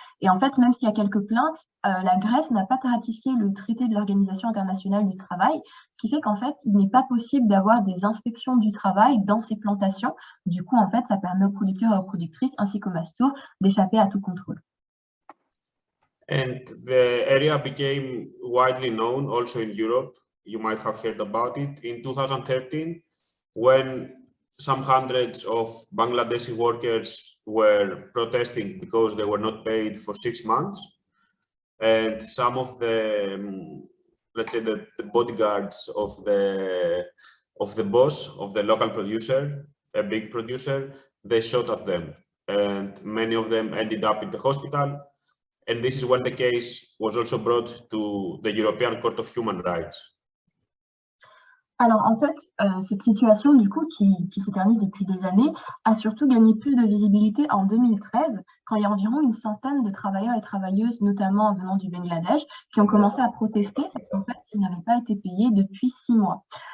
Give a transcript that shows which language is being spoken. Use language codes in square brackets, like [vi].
[fr] Et en fait, même s'il y a quelques plaintes, la Grèce n'a pas ratifié le traité de l'Organisation internationale du travail, ce qui fait qu'en fait, il n'est pas possible d'avoir des inspections du travail dans ces plantations. Du coup, en fait, ça permet aux producteurs et aux productrices, ainsi qu'aux mastours, d'échapper à tout contrôle. [en] And the area became widely known also in Europe. You might have heard about it in 2013, when some hundreds of Bangladeshi workers were protesting because they were not paid for 6 months. And some of the, let's say, the bodyguards of the boss of the local producer, a big producer, they shot at them. And many of them ended up in the hospital. And this is when the case was also brought to the European Court of Human Rights. [fr] Alors en fait, cette situation du coup qui s'éternise depuis des années a surtout gagné plus de visibilité en 2013, quand il y a environ une centaine de travailleurs et travailleuses, notamment venant du Bangladesh, qui ont commencé à protester parce qu'en fait, ils n'avaient pas été payés depuis 6 mois.